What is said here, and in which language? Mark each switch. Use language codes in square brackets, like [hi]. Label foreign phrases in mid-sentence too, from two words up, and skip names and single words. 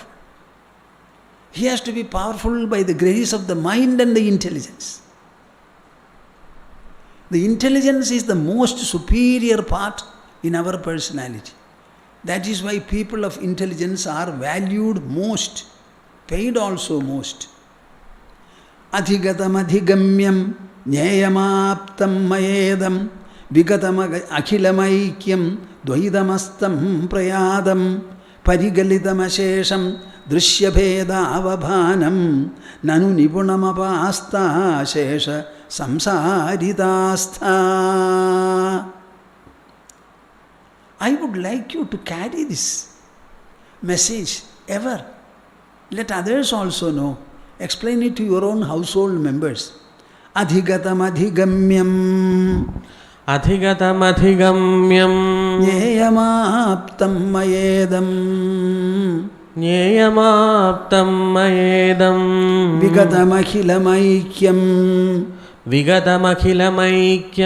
[en] He has to be powerful by the grace of the mind and the intelligence. The intelligence is the most superior part in our personality. That is why people of intelligence are valued most, paid also most. [sa] Adhigatam adhigamyam nyayamaptam mayedam vigatam akhilamaikyam dvaidamastam prayadam parigalitam ashesham drishyabhedavabhanam nanu nipunamapasta shesha samsaritastha. [en] I would like you to carry this message ever. Let others also know. Explain it to your own household members. [sa] Adhigatam adhigamyam adhigatam adhigamyam nyayamaptam mayedam nyayamaptam mayedam vigatam akhilamaikyam vigatamakhilamaikyam